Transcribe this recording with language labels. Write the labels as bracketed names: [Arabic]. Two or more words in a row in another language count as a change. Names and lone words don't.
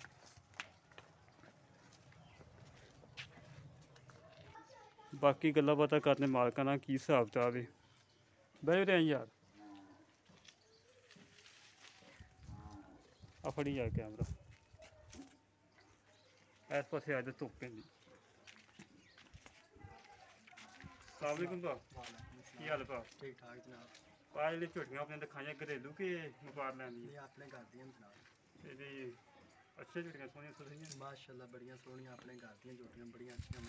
[Punjabi] ਬਾਕੀ ਗੱਲਾਂ ਪਤਾ ਕਰਨੇ ਮਾਲਕਾਂ ਦਾ ਕੀ ਹਿਸਾਬ ਕਿਤਾਬ ਹੈ। ਬਹਿ ਰਹੇ ਯਾਰ, ਆ ਫੜੀ ਯਾਰ ਕੈਮਰਾ। ਇਸ ਪਾਸੇ ਅੱਜ ਧੁੱਪ ਪੈਂਦੀ। [Arabic] سلام عليكم [Punjabi] ਭਾ, ਕੀ ਹਾਲ ਭਾ? ਠੀਕ ਠਾਕ ਜਨਾਬ। ਆ ਜਿਹੜੀ ਝੋਟੀਆਂ ਆਪਣੇ ਦਿਖਾਈਆਂ ਘਰੇਲੂ ਕਿ ਵਪਾਰ ਲੈਣ ਦੀ? ਇਹ ਆਪਣੇ ਘਰ ਦੀਆਂ ਜਨਾਬ। ਇਹਦੀ ਅੱਛੀਆਂ ਝੋਟੀਆਂ ਸੋਹਣੀਆਂ ਸੁਥਰੀਆਂ? ਮਾਸ਼ਾਅੱਲਾ ਬੜੀਆਂ ਸੋਹਣੀਆਂ, ਆਪਣੇ ਘਰ ਦੀਆਂ ਝੋਟੀਆਂ ਬੜੀਆਂ ਅੱਛੀਆਂ।